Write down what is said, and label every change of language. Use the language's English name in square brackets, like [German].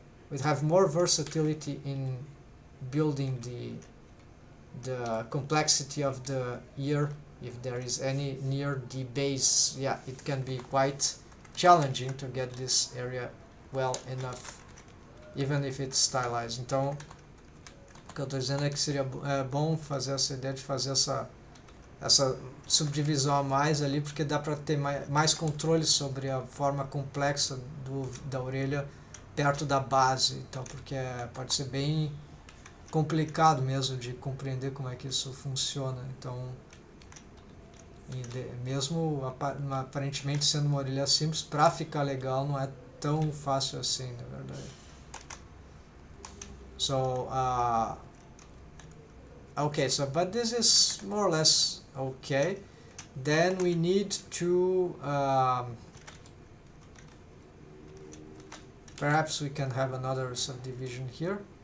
[English] we'd have more versatility in building the complexity of the ear. If there is any near the base, yeah, it can be quite challenging to get this area well enough, even if it's stylized. [Portuguese] Então, o que eu estou dizendo é que seria bom fazer essa ideia de fazer essa subdivisão a mais ali, porque dá para ter mais controle sobre a forma complexa da orelha perto da base, então, porque pode ser bem complicado mesmo de compreender como é que isso funciona. Então, mesmo aparentemente sendo uma orelha simples, para ficar legal não é tão fácil assim, na verdade. [English] So, okay, so but this is more or less okay. Then we need to perhaps we can have another subdivision here.